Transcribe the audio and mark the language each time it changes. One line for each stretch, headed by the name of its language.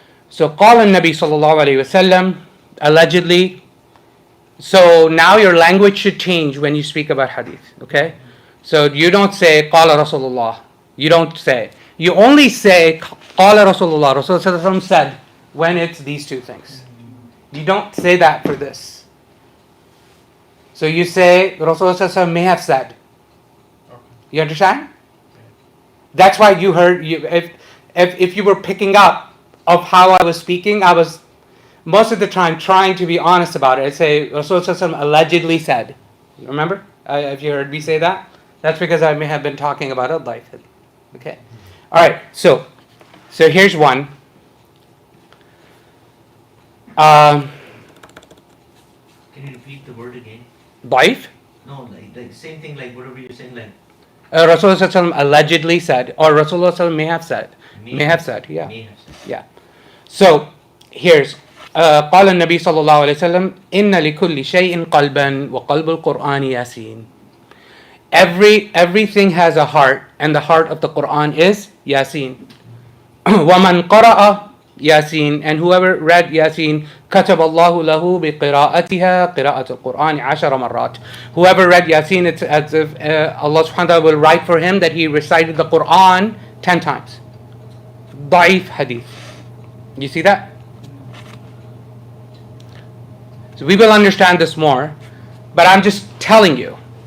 Arabic: So قال النبي صلى الله عليه وسلم, allegedly.
English: So now your language should change when you speak about hadith. Okay. So you don't say
Arabic: قال رسول الله.
English: You only say قال رسول الله. Rasulullah said when it's these two things. You don't say that for this. So you say Rasulullah may have said. You understand? That's why you heard. If you were picking up of how I was speaking, I was most of the time trying to be honest about it. I'd say Rasulullah allegedly said. Remember? If you heard me say that, that's because I may have been talking about al-ḥadīth. Okay. All right. So here's one. Can you repeat the word again?
Arabic: ضعيف?
English: No, like same thing, like whatever you're saying, like Rasulullah allegedly said, or Rasulullah may have said. May have said. Yeah. So here's
Arabic: قال النبي صلى الله عليه وسلم إن لكل شيء قلبا وقلب القرآن ياسين.
English: Everything has a heart, and the heart of the Quran is Yasin.
Arabic: وَمَنْ قَرَأَ Yasin,
English: and whoever read Yasin,
Arabic: كَتَبَ اللَّهُ لَهُ بِقِرَاءَتِهَا قِرَاءَةُ الْقُرْآنِ عَشَرَ مَرَّاتٍ.
English: Whoever read Yasin, it's as if Allah subhanahu wa ta'ala will write for him that he recited the Quran 10 times. ضعيف hadith. You see that? So we will understand this more, but I'm just telling you.